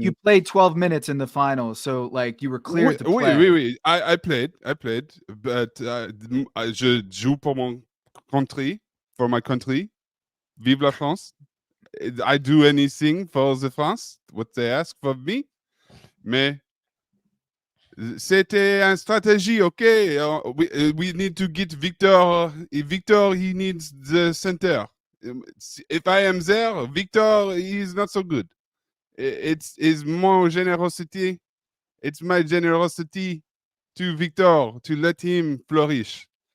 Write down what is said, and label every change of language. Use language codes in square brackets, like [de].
[en] You played 12 minutes in the finals, so like you were cleared to play. Oui. I played, but [fr] je joue pour mon [en] country, for my country. [fr] Vive la France. [en] I do anything for the France, what they ask for me. [fr] Mais c'était une stratégie, okay? [en] We need to get Victor. Victor, he needs the center. If I am there, Victor, he's not so good. It's more generosity. It's my generosity to Victor to let him flourish.